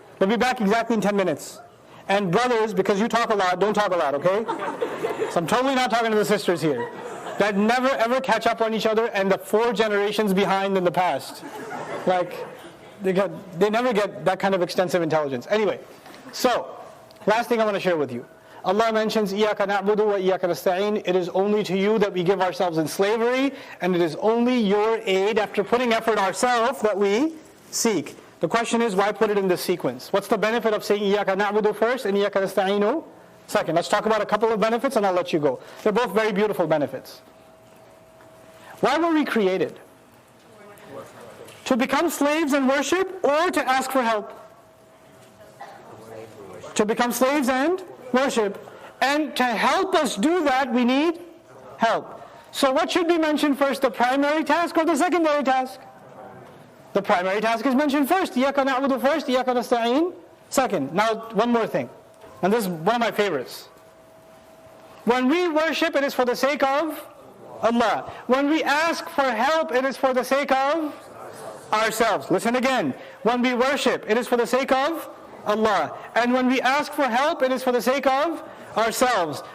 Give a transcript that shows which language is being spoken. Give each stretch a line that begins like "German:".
English: We'll be back exactly in 10 minutes. And brothers, because you talk a lot, don't talk a lot, okay? So I'm totally not talking to the sisters here. That never ever catch up on each other and the 4 generations behind in the past. Like, they never get that kind of extensive intelligence. Anyway, so, last thing I want to share with you. Allah mentions,
Arabic: إِيَّاكَ نَعْبُدُ وَإِيَّاكَ نَسْتَعِينُ.
English: It is only to you that we give ourselves in slavery, and it is only your aid after putting effort ourselves that we seek. The question is, why put it in this sequence? What's the benefit of saying
Arabic: إِيَّاكَ نَعْبُدُ
English: first and
Arabic: إِيَّاكَ نَسْتَعِينُ
English: second? Let's talk about a couple of benefits and I'll let you go. They're both very beautiful benefits. Why were we created? To become slaves and worship, or to ask for help? To become slaves and worship. And to help us do that, we need help. So what should be mentioned first, the primary task or the secondary task? The primary task is mentioned first.
Arabic: إِيَّاكَ نَعْبُدُ
English: first,
Arabic: إِيَّاكَ نَسْتَعِينُ
English: second. Now, one more thing. And this is one of my favorites. When we worship, it is for the sake of Allah. When we ask for help, it is for the sake of ourselves. Listen again. When we worship, it is for the sake of Allah. And when we ask for help, it is for the sake of ourselves.